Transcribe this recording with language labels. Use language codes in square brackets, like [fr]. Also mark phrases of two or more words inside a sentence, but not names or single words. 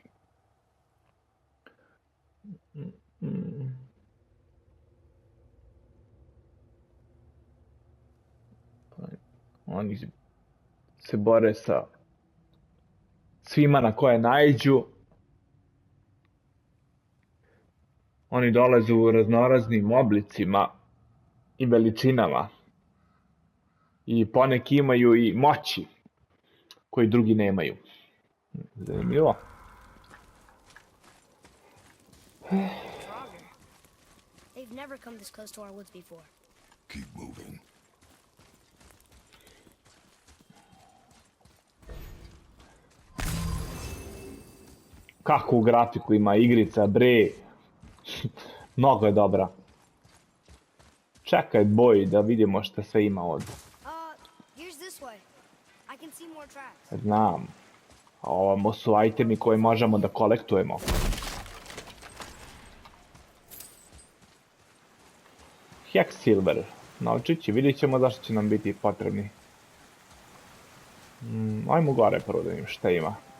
[sr] Oni se bore sa svima na koje naiđu. Oni dolaze u raznoraznim oblicima i veličinama. I poneki imaju i moći koji drugi nemaju. Zanimljivo. [en] They've never come this close to our woods before. Keep moving. [sr] Kakvu grafiku ima igrica, bre. Mnogo je dobra. Čekaj, boj, da vidimo šta sve ima ovdje. [en] Here's this way. I can see more tracks. [sr] Znam. A ovo su itemi koje možemo da kolektujemo. Hexsilver. Novčići, vidjet ćemo zašto će nam biti potrebni. Ajmo gore prvo da vidim šta ima.